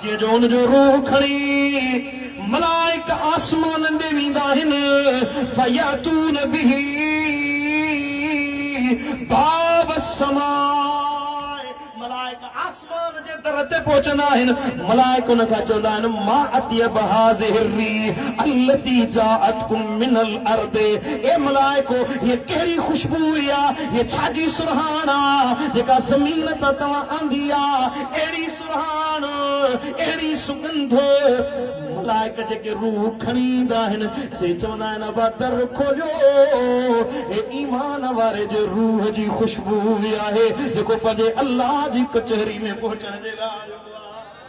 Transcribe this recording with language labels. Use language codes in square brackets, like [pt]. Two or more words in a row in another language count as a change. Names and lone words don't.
[sd] जीअं जो हुनजो रूह खणी मलाइक आसमाननि ॾे वेंदा आहिनि। [ar] فيأتون به باب السماء, [sd] मलाइक आसमान जे दर ते पहुचंदा आहिनि। मलाइक उन खां चवंदा आहिनि [ar] ما أطيب هذه الريح التي جاءتكم من الأرض. [sd] ए मलाइको, ये कहिड़ी ख़ुशबू हुई आहे, ये छाजी सुरहान आहे जेका ज़मीन तां तव्हां आंदी आहे, अहिड़ी सुरहान, अहिड़ी सुगंध। मलाइक जेके रूह खणी ईंदा आहिनि से चवंदा आहिनि अबा दर खोलियो, हे ईमान वारे जे रूह जी ख़ुशबू हुई आहे जेको पंहिंजे अल्लाह जी कचहरी में पहुचण जे लाइ आयो आहे।